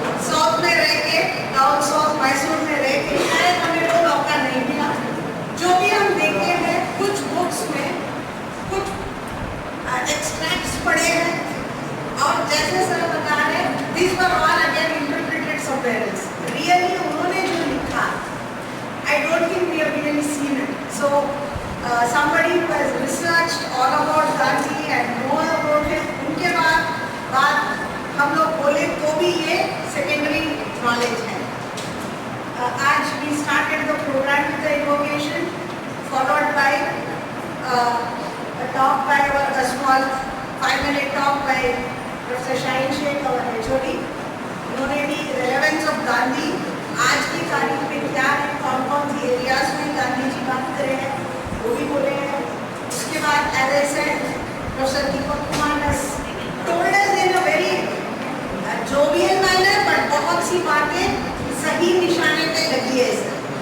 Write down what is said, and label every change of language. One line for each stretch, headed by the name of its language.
Hindi: South में रह के, डाउन साउथ मैसूर में रह के शायद हमें वो मौका नहीं मिला। जो भी हम देखे हैं कुछ बुक्स में कुछ एक्सट्रैक्ट्स पढ़े हैं और जैसे सर बता रहे
English: This were all again interpreted somewhere else.
Hindi: Really उन्होंने जो लिखा
English: I don't think we have really seen it. So somebody who has researched all about Gandhi and know about him,
Hindi: उनके बाद हम लोग बोले तो भी ये
English: secondary knowledge है। आज we started the program with the invocation, followed by a talk by a small 5-minute talk by Professor Shaheen Sheikh, our HOD.
Hindi: उन्होंने भी
English: relevance of Gandhi,
Hindi: आज की तारीख में क्या है, कौन कौन सी एरियाज में गांधी जी बात करे हैं वो भी बोले हैं। उसके बाद
English: as I said professor Deepak Kumar has told us in a very jovial manner, but
Hindi: बहुत सी बातें सही निशाने पे लगी है सर।